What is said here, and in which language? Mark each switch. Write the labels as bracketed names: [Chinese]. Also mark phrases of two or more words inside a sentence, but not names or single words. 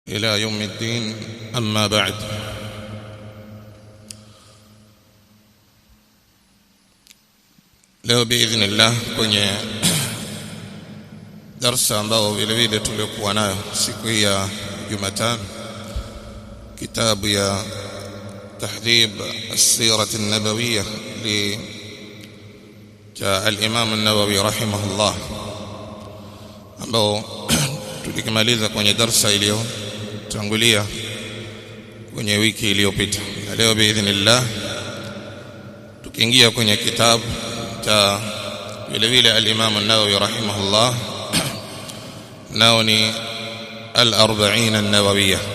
[Arabic] إلى يوم الدين. أما بعد، [Swahili] leo biidhnillah kwenye darasa ambao vile vile tuliokuwa nayo siku ya Jumatano, kitabu ya tahdhib as-sirah an-nabawiyyah li al-Imam an-Nawawi rahimahullah, ambao tulikimaliza kwenye darasa iliyotangulia kwenye wiki iliyopita. Leo biidhnillah tukiingia kwenye kitabu cha vile vile al-Imam an-Nawawi rahimahullah, nao ni al-40 an-Nawawiyyah,